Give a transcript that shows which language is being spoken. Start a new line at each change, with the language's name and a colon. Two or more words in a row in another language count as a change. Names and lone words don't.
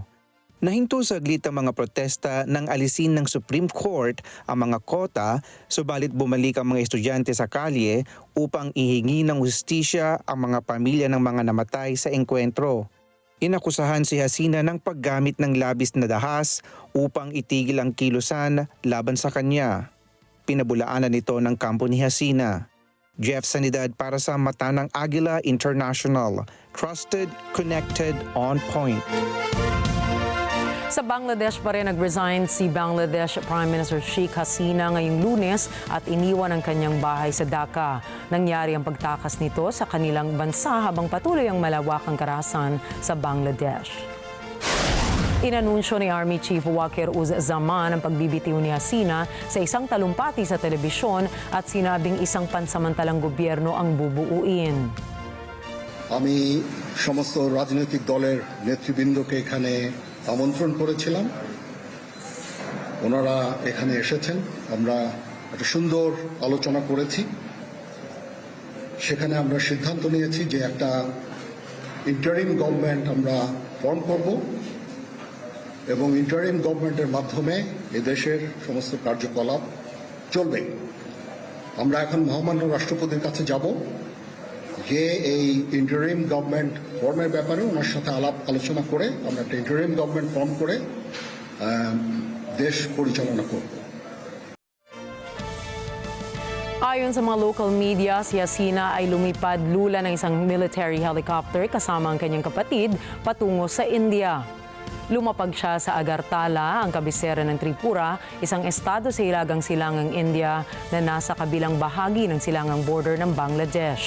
Filipino: Nahinto saglit ang mga protesta nang alisin ng Supreme Court ang mga kota, subalit bumalik ang mga estudyante sa kalye upang ihingi ng hustisya ang mga pamilya ng mga namatay sa engkwentro. Inakusahan si Hasina ng paggamit ng labis na dahas upang itigil ang kilusan laban sa kanya. Pinabulaanan ito ng kampo ni Hasina. Jeff Sanidad para sa Mata ng Agila International.
English: Trusted, connected, on point.
Filipino: Sa Bangladesh pa rin nag-resign si Bangladesh
English: Prime Minister
Filipino: Sheikh Hasina ngayong Lunes at iniwan ang kanyang bahay sa Dhaka. Nangyari ang pagtakas nito sa kanilang bansa habang patuloy ang malawakang karahasan sa Bangladesh. Inanunsyo ni
English: Army Chief
Filipino: Wakir Uz-Zaman ang pagbibitiw ni Hasina sa isang talumpati sa telebisyon at sinabing isang pansamantalang gobyerno ang bubuuin.
Bangla: আমি সমস্ত রাজনৈতিক দলের নেতৃবৃন্দকে এখানে আমন্ত্রণ করেছিলাম। ওনারা এখানে এসেছেন, আমরা একটা সুন্দর আলোচনা করেছি। সেখানে আমরা সিদ্ধান্ত নিয়েছি যে একটা
English: interim government
Bangla: আমরা ফর্ম করব এবং
English: interim government's
Bangla: মাধ্যমে এদেশের সমস্ত কার্যকলাপ চলবে। আমরা এখন মহামান্য রাষ্ট্রপতির কাছে যাব, যে এই
English: interim government form
Bangla: ব্যাপারে ওনার সাথে আলোচনা করে আমরা একটা
English: interim government form
Bangla: করে দেশ পরিচালনা করব।
Filipino: Ayon sa mga
English: local media,
Filipino: si Hasina ay lumipad lula ng isang
English: military helicopter
Filipino: kasama ang kanyang kapatid patungo sa India. Lumapag siya sa Agartala, ang kabisera ng Tripura, isang estado sa hilagang silangang India na nasa kabilang bahagi ng silangang border ng Bangladesh.